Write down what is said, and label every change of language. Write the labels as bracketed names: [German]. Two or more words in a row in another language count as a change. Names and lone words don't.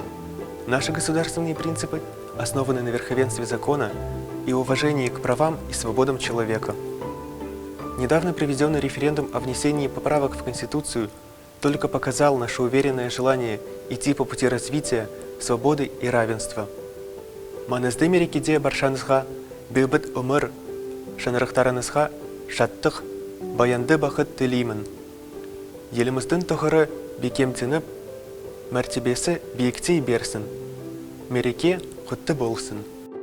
[Russian] Наши государственные принципы основаны на верховенстве закона и уважении к правам и свободам человека. Недавно проведенный референдум о внесении поправок в Конституцию только показал наше уверенное желание идти по пути развития, свободы и равенства. [Kazakh] Маңызды мерекеде баршаңызға бейбіт өмір, шаңырақтарыңызға шаттық, баянды бақыт тілеймін. Еліміздің тұғыры бекемденіп, мәртебесі биіктей берсін. Мереке құтты болсын.